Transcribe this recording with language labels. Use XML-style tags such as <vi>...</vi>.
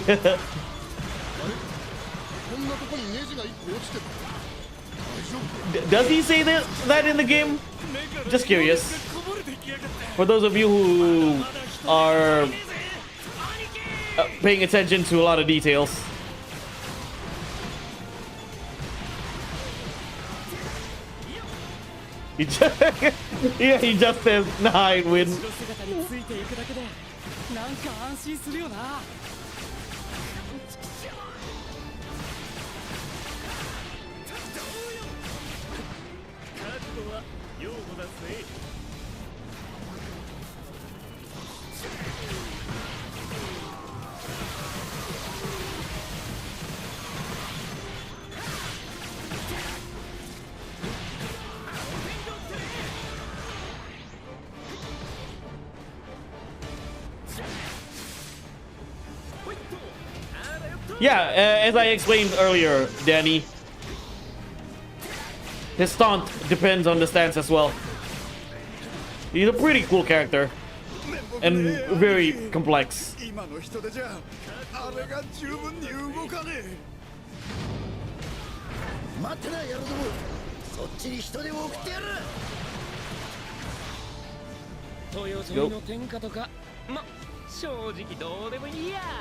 <ja>こんなとこにネジが一個落ちてる。大丈夫？</ja> <en>Does he say that in the game? Just curious. For those of you who are paying attention to a lot of details. He just, yeah, he just says, nah, I win.</en> <ja>後ろ姿についていくだけでなんか安心するよな。覚悟は用語だぜ。</ja> <en>Yeah, as I explained earlier, Danny, his stunt depends on the stance as well. He's a pretty cool character and very complex.</en> <ja>今の人手じゃあれが十分に動かねえ。待ってなやるぞ。そっちに人手を送ってやる。豊臣の天下とかま正直どうでもいいや。</ja>